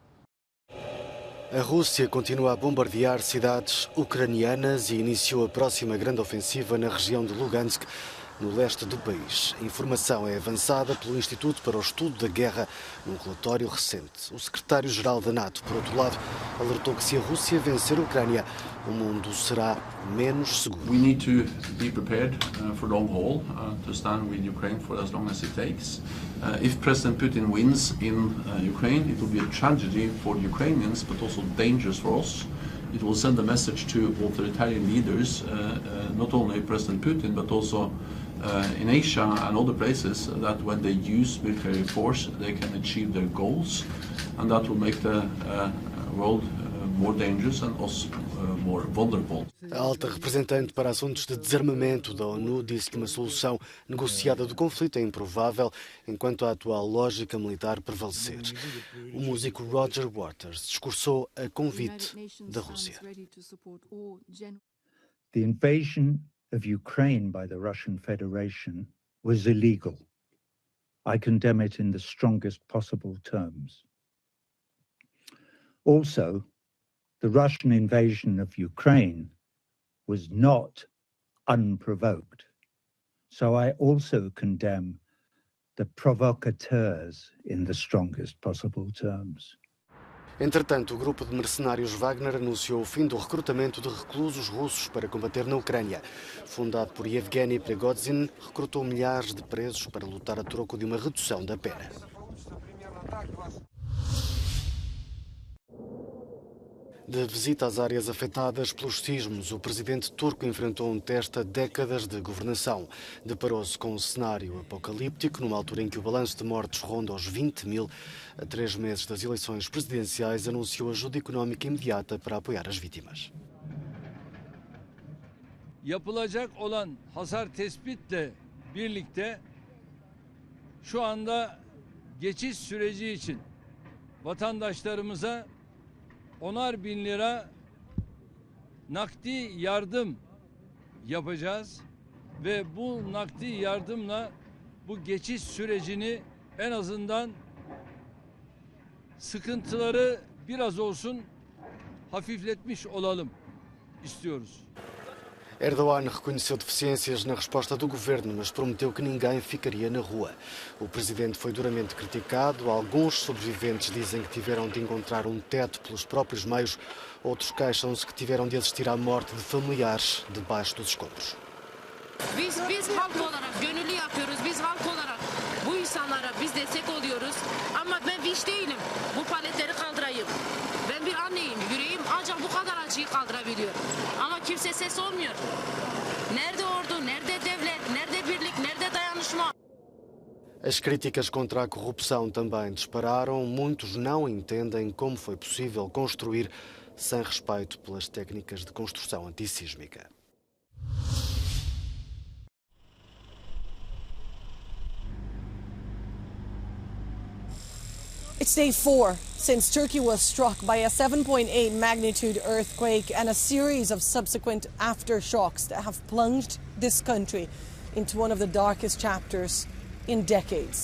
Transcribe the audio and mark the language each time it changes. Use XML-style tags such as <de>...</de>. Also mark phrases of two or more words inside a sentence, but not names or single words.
<pt>A Rússia continua a bombardear cidades ucranianas e iniciou a próxima grande ofensiva na região de Lugansk, no leste do país. A informação é avançada pelo Instituto para o Estudo da Guerra num relatório recente. O secretário-geral da NATO, por outro lado, alertou que se a Rússia vencer a Ucrânia, o mundo será menos seguro.</pt> <en>We need to be prepared for long haul, to stand with Ukraine for as long as it takes. If President Putin wins in Ukraine, it will be a tragedy for the Ukrainians, but also dangerous for us. It will send a message to authoritarian leaders, not only President Putin, but also in Asia and other places, that when they use military force, they can achieve their goals, and that will make the world more dangerous and us more vulnerable.</en> <pt>A alta representante para assuntos de desarmamento da ONU disse que uma solução negociada do conflito é improvável enquanto a atual lógica militar prevalecer. O músico Roger Waters discursou a convite da Rússia.</pt> <en>The invasion of Ukraine by the Russian Federation was illegal. I condemn it in the strongest possible terms. Also, the Russian invasion of Ukraine was not unprovoked. So I also condemn the provocateurs in the strongest possible terms.</en> <pt>Entretanto, o grupo de mercenários Wagner anunciou o fim do recrutamento de reclusos russos para combater na Ucrânia. Fundado por Yevgeny Prigozhin, recrutou milhares de presos para lutar a troco de uma redução da pena. De visita às áreas afetadas pelos sismos, o presidente turco enfrentou um teste a décadas de governação. Deparou-se com um cenário apocalíptico, numa altura em que o balanço de mortes ronda aos 20.000. A 3 meses das eleições presidenciais, anunciou ajuda económica imediata para apoiar as vítimas.</pt> <tr>Yapılacak olan hasar tespitle birlikte şu anda geçiş süreci için vatandaşlarımıza 10'ar bin lira nakdi yardım yapacağız ve bu nakdi yardımla bu geçiş sürecini en azından sıkıntıları biraz olsun hafifletmiş olalım istiyoruz.</tr> <pt>Erdogan reconheceu deficiências na resposta do governo, mas prometeu que ninguém ficaria na rua. O presidente foi duramente criticado. Alguns sobreviventes dizem que tiveram de encontrar um teto pelos próprios meios. Outros queixam-se que tiveram de assistir à morte de familiares debaixo dos escombros.</pt> <tr>Biz halk olarak gönüllü yapıyoruz. Biz halk olarak bu insanlara biz destek oluyoruz. Ama ben vinç değilim. Bu paletleri kaldırayım. Ben bir anneyim. Yüreğim ancak bu kadar acıyı kaldırabiliyor. Ama kimse ses olmuyor. Nerede ordu, nerede devlet, nerede birlik, nerede dayanışma?</tr> <pt>As críticas contra a corrupção também dispararam. Muitos não entendem como foi possível construir sem respeito pelas técnicas de construção antissísmica.</pt> <en>It's day 4 since Turkey was struck by a 7.8 magnitude earthquake and a series of subsequent aftershocks that have plunged this country into one of the darkest chapters in decades.</en>